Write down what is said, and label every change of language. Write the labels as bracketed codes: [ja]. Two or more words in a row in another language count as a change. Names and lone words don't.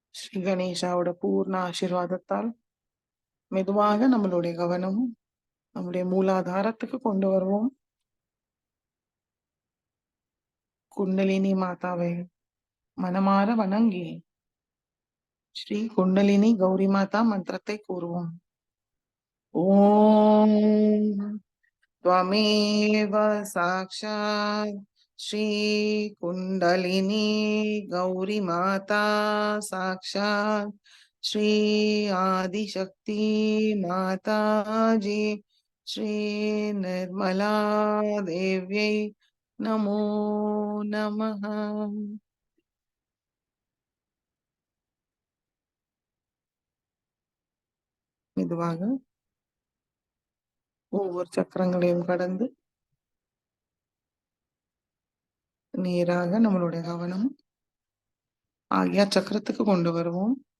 [ta] ஸ்ரீ கணேஷாவோட பூர்ண ஆசீர்வாதத்தால் மெதுவாக நம்மளுடைய கவனம் நம்முடைய மூலாதாரத்துக்கு கொண்டு வருவோம். குண்டலினி மாதாவை மனமாற வணங்கி ஸ்ரீ குண்டலினி கௌரி மாதா மந்திரத்தை கூறுவோம். [sa] ஓம் त्वमेव साक्षात् श्री कुण्डलिनी गौरी माता साक्षात् श्री आदिशक्ति माताजी श्री निर्मला देव्यै नमो नमः. [ta] மெதுவாக ஒவ்வொரு சக்கரங்களையும் கடந்து நேராக நம்மளுடைய கவனம் ஆக்யா சக்கரத்துக்கு கொண்டு வருவோம்.